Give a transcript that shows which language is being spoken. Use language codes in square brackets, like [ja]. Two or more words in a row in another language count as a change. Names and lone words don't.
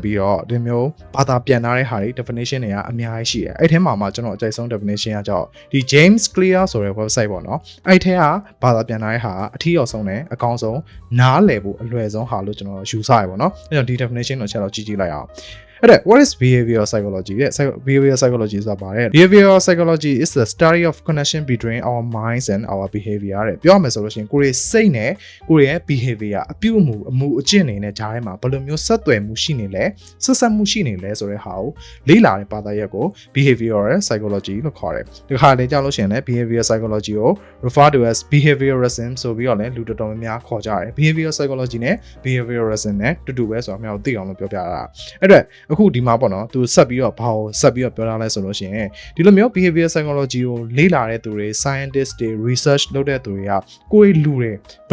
[my] ပြီးတော့ဒီမျိုးဘာသာပြန်ထားတဲ့ဟာတွေ definition တွေကအများကြီးရှိတယ်အဲ့ထဲမှာကျွန်တော်အကြိုက်ဆုံး definition ကကြောင့်ဒီ James Clear ဆိုတဲ့ website ပေါ့နော်အဲ့ထဲကဘာသာပြန်ထားတဲ့ဟာအထီးရောက်ဆုံးနဲ့အကောင်းဆုံးနားလည်ဖို့အလွယ်ဆုံးဟာလို့ကျွန်တော်ယူဆရပေါ့နော်အဲ့တော့ဒီ definition ကိုချက်တော့ကြည့်လိုက်အောင်အဲ့ဒါ [en] what is behavioral psychology [my] တဲ့ [en] behavioral psychology [my] ဆိုတာပါတဲ့ [en] behavioral psychology is the study of connection between our minds and our behavior [my] တဲ့ပြောရမယ်ဆိုလို့ရှိ ရင်ကိုယ့်ရဲ့စိတ်နဲ့ကိုယ့်ရဲ့ behavior အပြုအမူအကျင့်တွေနဲ့ဂျားထဲမှာဘယ်လိုမျိုးဆက်သွယ်မှုရှိနေလဲဆက်ဆက်မှုရှိနေလဲဆို တဲ့ဟာကိုလေ့လာတဲ့ဘာသာရပ်ကို [en] behavioral psychology [my] လို့ခေါ်တယ်ဒီခါလေးကြောက်လို့ရှိရင်လည်း [en] behavioral psychology [my] ကို [en] refer to as behaviorism [my] ဆိုပြီးတော့လည်းလူတော်တော်များများခေါ်ကြတယ် [en] behavioral psychology [my] နဲ့ behaviorism နဲ့တူတူပဲဆိုတော့အများကိုသိအောင်လို့ပြောပြတာအဲ့ဒါအခုဒီမှာပေါ့နော်သူဆက်ပြီးတော့ဘာကိုဆက်ပြီးတော့ပြောထားလဲဆိုလို့ရှိရင်ဒီလိုမျိုး [en] behavior psychology [my] ကိုလေ့လာတဲ့သူတွေ scientist တွေ research လုပ်တဲ့သူတွေကကိုယ်လူတွေဘ